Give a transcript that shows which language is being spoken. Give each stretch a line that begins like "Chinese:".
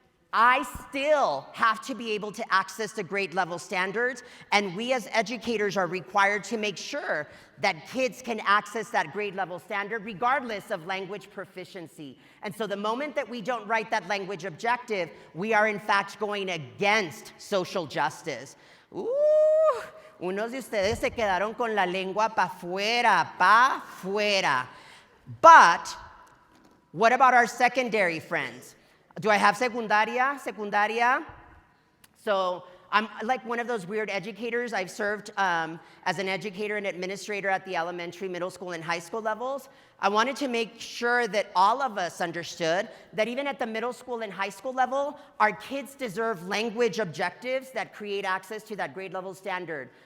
English: I still have to be able to access the grade level standards, and we as educators are required to make sure that kids can access that grade level standard regardless of language proficiency. And so the moment that we don't write that language objective, we are in fact going against social justice.
Spanish: Unos de ustedes se quedaron con la lengua pa' fuera.
English: But what about our secondary friends? Do I have secundaria? So I'm like one of those weird educators. I've served as an educator and administrator at the elementary, middle school, and high school levels. I wanted to make sure that all of us understood that even at the middle school and high school level, our kids deserve language objectives that create access to that grade level standard.